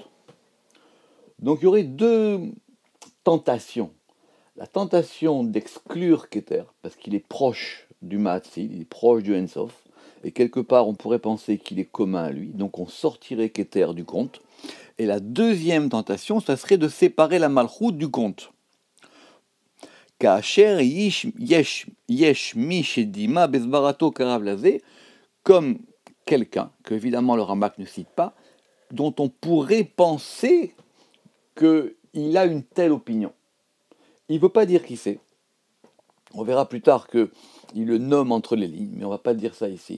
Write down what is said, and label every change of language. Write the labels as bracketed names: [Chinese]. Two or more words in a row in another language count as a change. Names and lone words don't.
[French] Donc il y aurait deux tentations. La tentation d'exclure Keter, parce qu'il est proche du Maatsil, il est proche du Ensof, et quelque part on pourrait penser qu'il est commun à lui, donc on sortirait Keter du compte. Et la deuxième tentation, ça serait de séparer la malchut du compte. [Hebrew] כאשר יש מי שדימה בסברתו קרוב לזה, [French] comme quelqu'un, que évidemment le Ramak ne cite pas, dont on pourrait penser qu'il a une telle opinion. Il ne veut pas dire qui c'est. On verra plus tard qu'il le nomme entre les lignes, mais on ne va pas dire ça ici.